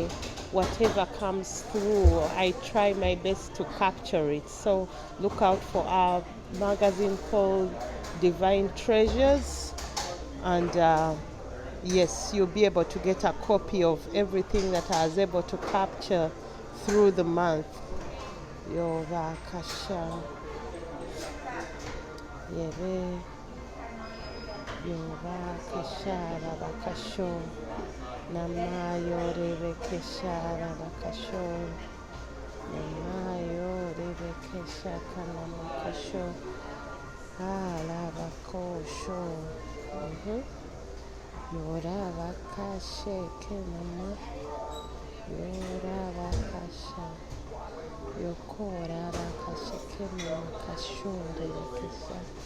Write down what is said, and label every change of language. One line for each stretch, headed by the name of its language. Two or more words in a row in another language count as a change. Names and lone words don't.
English: Whatever comes through, I try my best to capture it. So look out for our magazine called Divine Treasures, and yes, you'll be able to get a copy of everything that I was able to capture through the month. Yovakasha. Yebe. Yovakashara bakasho. Namayo rebekeshara bakasho. Namayo rebekeshaka namakasho. Alabakosho. Yorabakashe kenama. Yorabakasha. Yokora bakashe kenama kasho rebekesha.